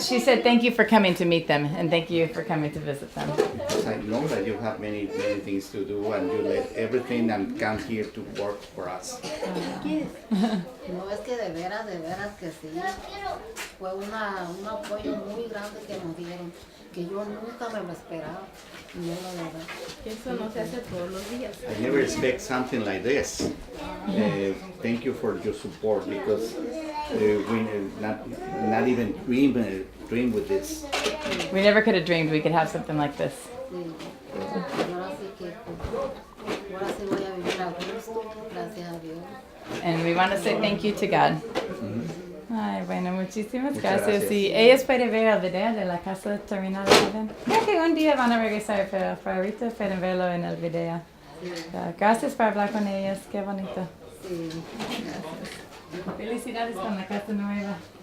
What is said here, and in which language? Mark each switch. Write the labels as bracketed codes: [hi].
[en] she said thank you for coming to meet them and thank you for coming to visit them. Because I know that you have many things to do and you let everything and come here to work for us. [es] No, es que de veras que sí. Fue un apoyo muy grande que nos dieron, que yo nunca me lo esperaba. No, la verdad. Eso no se hace todos los días. [en] I never expect something like this. Thank you for your support because we not even dream with this. We never could have dreamed we could have something like this. [es] Sí. Ahora sí que, ahora sí voy a vivir a a gusto, gracias a Dios. [en] And we want to say thank you to God. [es] Ay, bueno, muchísimas Muchas gracias. gracias. Y ellos pueden ver el video de la casa terminada. ¿Saben? Creo que un día van a regresar, pero por ahorita pueden verlo en el video. Gracias por hablar con ellos, qué bonito. Sí, gracias. Felicidades con la casa nueva.